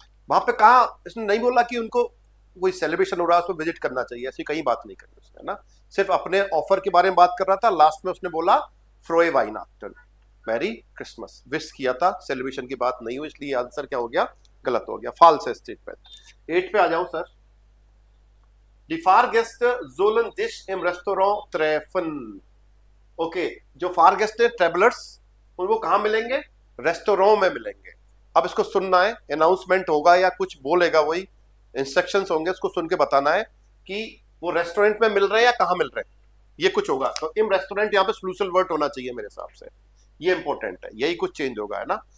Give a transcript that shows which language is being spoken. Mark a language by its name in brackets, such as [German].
[Hindi] वहां पे कहा, इसने नहीं बोला कि उनको कोई सेलिब्रेशन हो रहा है उसको विजिट करना चाहिए, ऐसी कहीं बात नहीं करी उसने, है ना? सिर्फ अपने ऑफर के बारे में बात कर रहा था। लास्ट में उसने बोला [German] फ्रोए वाइनाक्टन, [Hindi] मैरी क्रिसमस, विश किया था, सेलिब्रेशन की बात नहीं हुई, इसलिए आंसर क्या हो गया, गलत हो गया, फॉल्स है स्टेटमेंट। 8 पे आ जाओ sir. [German] Die Fahrgäste sollen sich im Restaurant treffen. [Hindi] Okay, जो फारगेस्ट है, ट्रेवलर्स, उनको कहाँ मिलेंगे? रेस्टोरेंट में मिलेंगे। अब इसको सुनना है, अनाउंसमेंट होगा या कुछ बोलेगा, वही इंस्ट्रक्शंस होंगे, उसको सुन के बताना है कि वो रेस्टोरेंट में मिल रहे हैं या कहाँ मिल रहे हैं, ये कुछ होगा। तो इम रेस्टोरेंट यहाँ पे सॉल्यूशन वर्ड होना चाहिए मेरे हिसाब से, ये इंपॉर्टेंट है, यही कुछ चेंज होगा, है ना?